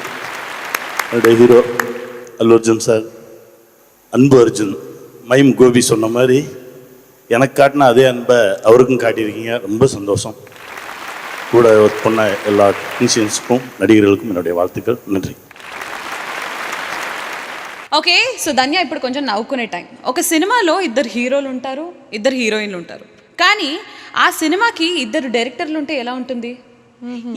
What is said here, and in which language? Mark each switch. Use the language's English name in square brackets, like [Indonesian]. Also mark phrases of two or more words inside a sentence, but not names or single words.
[Tamil] என்னுடைய ஹீரோ அல்லு அர்ஜுன் சார், அன்பு அர்ஜுன், மைம் கோபி சொன்ன மாதிரி எனக்கு காட்டின அதே அன்பை அவருக்கும் காட்டியிருக்கீங்க. ரொம்ப சந்தோஷம். கூட ஒர்க் பண்ண எல்லா டெக்னீஷியன்ஸுக்கும் நடிகர்களுக்கும் என்னுடைய வாழ்த்துக்கள். நன்றி. [English] Okay, so [Telugu] ధన్య ఇప్పుడు కొంచెం నవ్వుకునే టైం. ఒక సినిమాలో ఇద్దరు హీరోలు ఉంటారు, ఇద్దరు హీరోయిన్లు ఉంటారు, కానీ ఆ సినిమాకి ఇద్దరు డైరెక్టర్లు ఉంటే ఎలా ఉంటుంది?